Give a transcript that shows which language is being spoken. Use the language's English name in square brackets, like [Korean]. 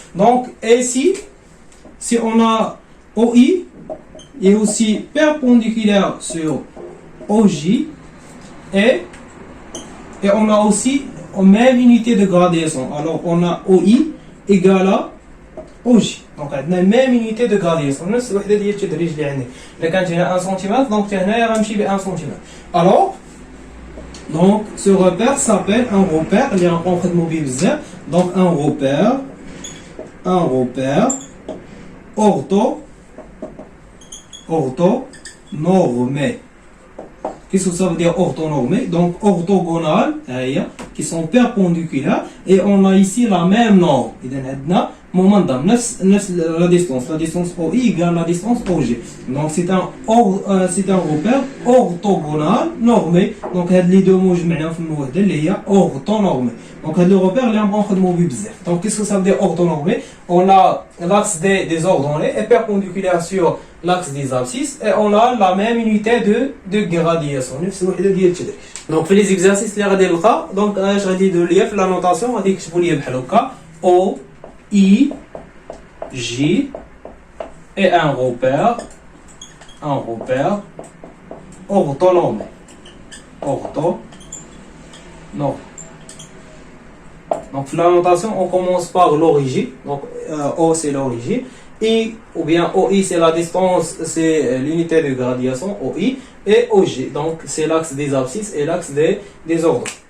[French] Donc ici, si on a OI est aussi perpendiculaire sur OJ et on a aussi la même unité de gradation. Alors on a OI égale à OJ. Donc on a la même unité de gradation. [Arabic] نفس الوحدة ديال التدريج اللي عندي. إذا كانت هنا 1 سم donc هنايا غنمشي ب 1 سم. [French] Alors donc ce repère s'appelle un repère, il y a un mobile. Donc un repère orthonormé. Qu'est-ce que ça veut dire orthonormé? Donc orthogonal, qui sont perpendiculaires, et on a ici la même norme. Momentum, la distance OI égale la distance OG. Donc c'est un repère orthogonal normé. Donc les deux mots [Arabic] جمعناهم في الموحدة اللي هي [French] orthonormé. Donc le repère [Arabic] اللي غنخدمو به بزاف. [French] Donc qu'est-ce que ça veut dire orthonormé? On a l'axe des ordonnées est perpendiculaire sur l'axe des abscisses et on a la même unité de gradation. [Arabic] نفس الوحدة ديال التدريج. Donc في les exercices اللي غادي نلقى donc اش غادي يديروا ليا في لا نوتاسيون غادي يكتبوا ليا بحال هكا O I, J [French] est un repère orthonormé. Donc la notation, on commence par l'origine. Donc O c'est l'origine. I ou bien OI c'est la distance, c'est l'unité de gradation OI. Et OG, donc c'est l'axe des abscisses et l'axe des ordres.